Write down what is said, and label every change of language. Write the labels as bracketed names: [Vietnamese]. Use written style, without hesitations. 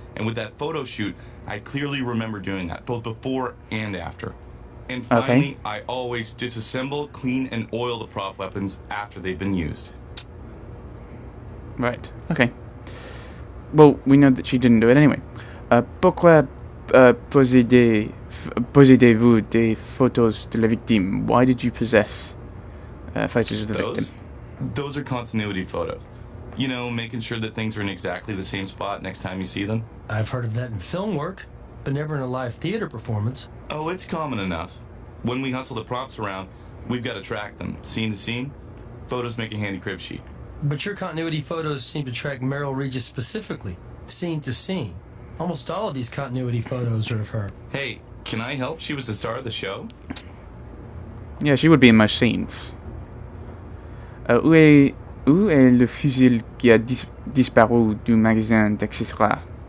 [English] And with that photo shoot, I clearly remember doing that, both before and after. And finally, I always disassemble, clean, and oil the prop weapons after they've been used. Right, okay. Well, we know that she didn't do it anyway. [French] Pourquoi possédez-vous des photos de la victime? [English] Why did you possess photos of the victim? Those are continuity photos. You know, making sure that things are in exactly the same spot next time you see them. I've heard of that in film work, but never in a live theater performance. Oh, it's common enough. When we hustle the props around, we've got to track them, scene to scene. Photos make a handy crib sheet. But your continuity photos seem to track Meryl Regis specifically, scene to scene. Almost all of these continuity photos are of her. Hey, can I help? She was the star of the show. Yeah, she would be in most scenes. [French] Où est le fusil qui a disparu du magasin d'accessoires?